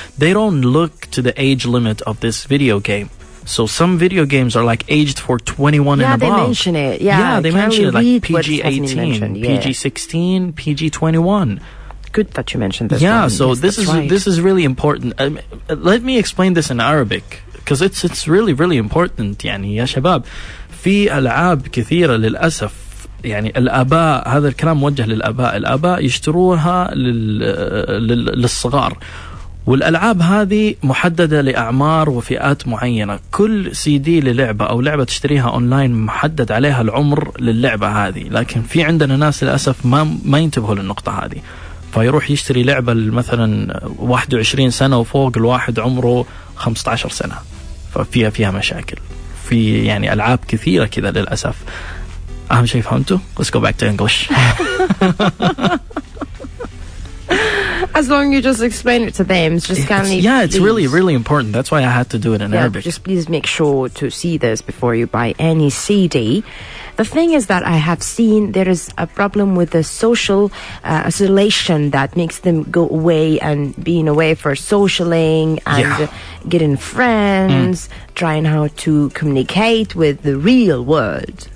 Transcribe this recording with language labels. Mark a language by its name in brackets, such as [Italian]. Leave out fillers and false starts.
[English] They don't look to the age limit of this video game. So some video games are like aged for 21 and above. Yeah, they mention it. Yeah, they mention it like PG-18, PG-16, PG-21. Good that you mentioned this. Yeah, one. so Yes, this is really important. Let me explain this in Arabic because it's really important. [Arabic] يعني يا شباب في ألعاب كثيرة للأسف يعني الآباء هذا الكلام موجه للآباء. الآباء يشتروها للصغار. والألعاب هذه محددة لأعمار وفئات معينة. كل سي دي للعبة أو لعبة تشتريها أونلاين محدد عليها العمر للعبة هذه. لكن في عندنا ناس للأسف ما ينتبهوا للنقطة هذه، فيروح يشتري لعبة مثلا 21 سنة وفوق الواحد عمره 15 سنة، فيها مشاكل. في يعني ألعاب كثيرة كذا للأسف. أهم شيء فهمته؟ [English] Let's go back to English. As long as you just explain it to them, it's just kind of it's really important. That's why I had to do it in Arabic. Just please make sure to see this before you buy any CD. The thing is that I have seen there is a problem with the social isolation that makes them go away and being away for socialing and getting friends, trying how to communicate with the real world.